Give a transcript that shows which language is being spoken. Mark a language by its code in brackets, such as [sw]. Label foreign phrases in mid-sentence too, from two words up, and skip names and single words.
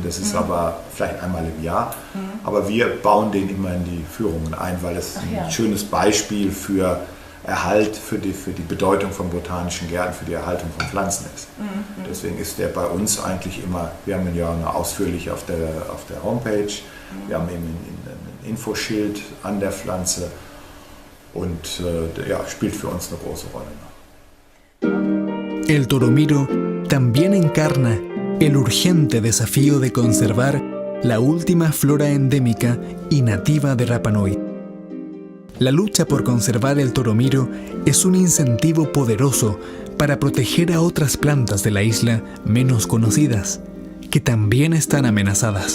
[de] Das ist aber vielleicht einmal im Jahr. Aber wir bauen den immer in die Führungen ein, weil es ein schönes Beispiel für Erhalt für die Bedeutung von botanischen Gärten, für die Erhaltung von Pflanzen ist. Deswegen ist der bei uns eigentlich immer, wir haben ihn ja ausführlich auf der Homepage, wir haben eben ein Infoschild an der Pflanze und ja, spielt für uns eine große Rolle. [es] El toromiro también encarna el urgente desafío de conservar la última flora endémica y nativa de Rapa Nui. La lucha por conservar el toromiro es un incentivo poderoso para proteger a otras plantas de la isla menos conocidas, que también están amenazadas.